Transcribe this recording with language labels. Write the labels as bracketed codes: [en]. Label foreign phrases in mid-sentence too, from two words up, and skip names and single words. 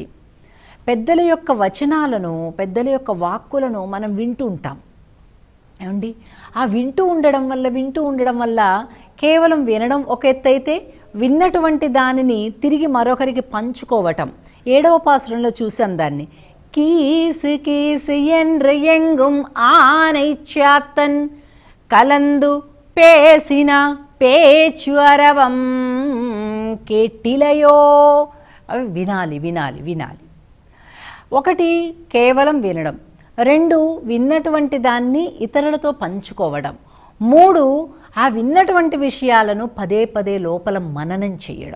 [te] పెద్దల యొక్క వచనాలను, పెద్దల యొక్క వాక్కులను మనం వింటూ ఉంటాం ఏమండి. ఆ వింటూ ఉండడం వల్ల కేవలం వినడం ఒక ఎత్తు అయితే, విన్నటువంటి దానిని తిరిగి మరొకరికి పంచుకోవటం. 7వ పాసురంలో చూసాం దాన్ని. [ta] கீசு கீசு என்று எங்கும் ஆனை சாத்தன் கலந்து பேசின பேச்சு அரவம் கேட்டிலையோ. [te] అవి వినాలి. ఒకటి కేవలం వినడం, రెండు విన్నటువంటి దాన్ని ఇతరులతో పంచుకోవడం, మూడు ఆ విన్నటువంటి విషయాలను పదే పదే లోపల మననం చేయడం.